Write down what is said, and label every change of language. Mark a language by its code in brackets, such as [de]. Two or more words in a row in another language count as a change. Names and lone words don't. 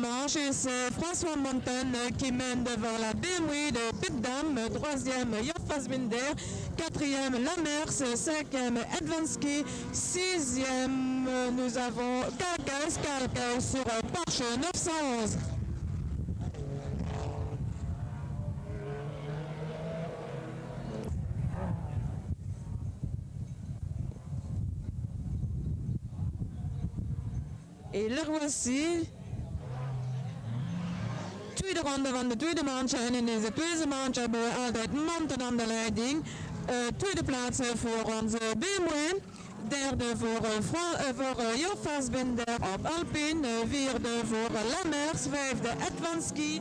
[fr] manche et c'est François Montagne qui mène devant la BMW de Pitdam, troisième Job Fassbinder, quatrième Lamers, cinquième Advansky, sixième nous avons Kalkaus sur Porsche 911. Et le voici. [nl] Tweede ronde van de tweede manche en in deze tweede manche hebben we altijd Montagne aan de leiding. Tweede plaats voor onze BMW. Derde voor Job Fassbinder op Alpine. Vierde voor Lamers. Vijfde Advansky.